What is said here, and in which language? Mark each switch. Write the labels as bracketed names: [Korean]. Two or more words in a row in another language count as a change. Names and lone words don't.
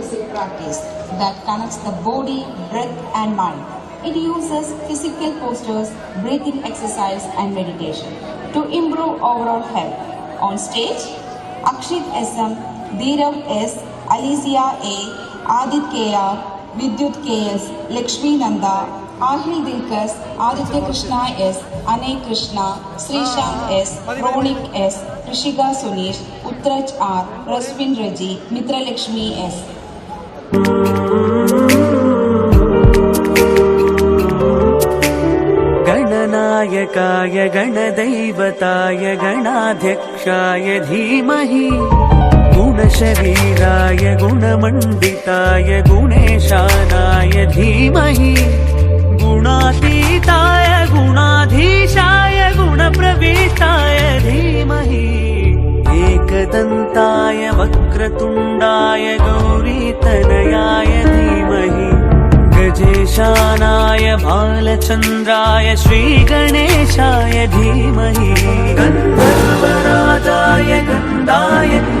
[English] practice that connects the body, breath and mind. It uses physical postures, breathing exercise and meditation to improve overall health. On stage, Akshit SM, Dhirav S, Alicia A, Adit KR, Vidyut KS, Lakshmi Nanda, Ahil Dilkas, Aditya Krishna S, Anek Krishna, Srishant S, Ronik S, Rishika Sunish, Uttaraj R, Raswin Raji, Mitra Lakshmi S. [Sanskrit] गणनायकाय गणदैवताय गणाध्यक्षाय धीमहि गुणशरीराय गुणमण्डिताय गुणेशानाय धीमहि गुणातीताय गुणाधीशाय गुणप्रविष्टाय धीमहि एकदन्ताय वक्रतुण्डाय गौरीतनयाय धीमहि गजेशानाय बालचन्द्राय श्रीगणेशाय धीमहि गन्धर्वराजाय गन्धाय